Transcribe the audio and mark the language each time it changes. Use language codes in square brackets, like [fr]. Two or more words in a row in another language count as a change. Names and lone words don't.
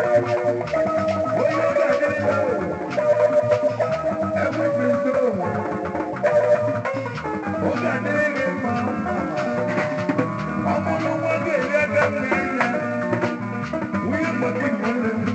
[ig] Onye ọ ga-adịrị ya, [en] everything is over. [ig] Ọ ga-adịrị gị mma. Ọ bụrụ nwa gị eri aka nri ya, nwunye mgbe gị nwere.